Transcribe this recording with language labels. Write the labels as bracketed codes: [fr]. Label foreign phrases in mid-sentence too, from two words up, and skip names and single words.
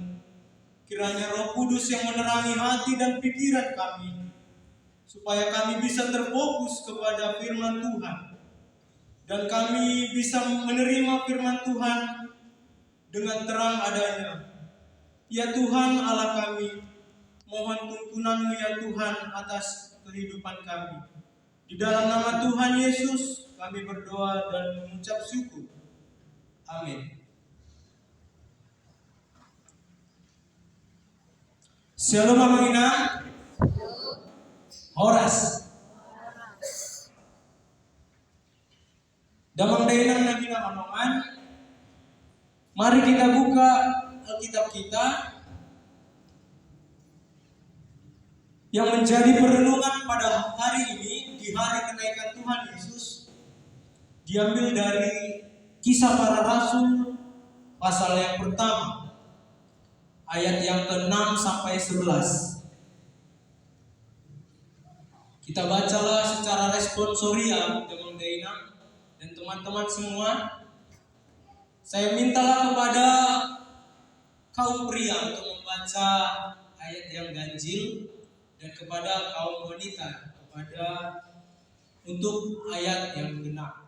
[id] Kiranya Roh Kudus yang menerangi hati dan pikiran kami, supaya kami bisa terfokus kepada firman Tuhan, dan kami bisa menerima firman Tuhan dengan terang adanya. Ya Tuhan Allah kami, mohon tuntunan-Mu ya Tuhan atas kehidupan kami. Di dalam nama Tuhan Yesus kami berdoa dan mengucap syukur. Amin. Shalom Abang Ina. [bbc] Horas. Damang dainang lagi naman. [id] Mari kita buka Alkitab kita yang menjadi perenungan pada hari ini, di hari kenaikan Tuhan Yesus, diambil dari Kisah Para Rasul pasal yang pertama, ayat yang ke-6 sampai 11. Kita bacalah secara responsorial [bbc] Damang dainang [id] dan teman-teman semua. Saya mintalah kepada kaum pria untuk membaca ayat yang ganjil, dan kepada kaum wanita untuk ayat yang genap.